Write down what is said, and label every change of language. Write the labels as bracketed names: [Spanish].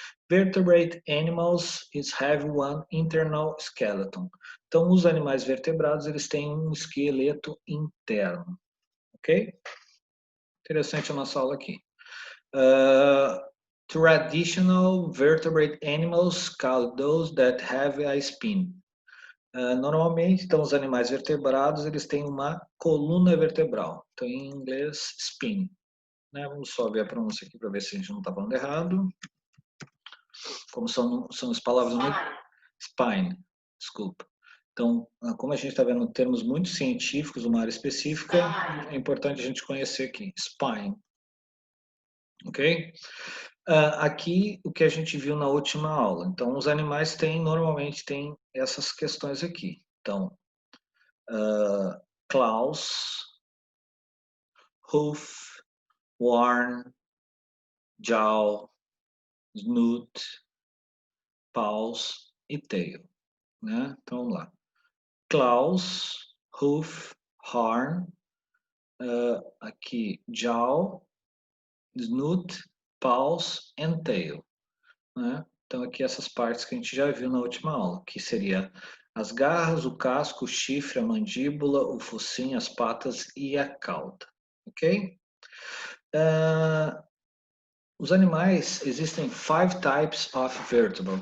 [English] Vertebrate animals have one internal skeleton. [Portuguese] Então, os animais vertebrados eles têm um esqueleto interno, ok? Interessante a nossa aula aqui. [English] Traditional vertebrate animals called those that have a spine. [Portuguese] Normalmente, então, os animais vertebrados eles têm uma coluna vertebral. Então, em inglês, spine. Né? Vamos só ver a pronúncia aqui para ver se a gente não está falando errado. Como são as palavras muito... Spine, desculpa. Então, como a gente está vendo termos muito científicos, uma área específica, é importante a gente conhecer aqui. Spine. Ok? Aqui, o que a gente viu na última aula. Então, os animais normalmente têm essas questões aqui. Então, [English] claws, hoof, horn, jaw, snoot, paws e tail. [Portuguese] Né? Então, vamos lá. [English] Claws, hoof, horn, [Portuguese] aqui [English] jaw, snoot, paws and tail. [Portuguese] Né? Então aqui essas partes que a gente já viu na última aula, que seria as garras, o casco, o chifre, a mandíbula, o focinho, as patas e a cauda. Ok? Os animais, existem [English] 5 types of vertebrates.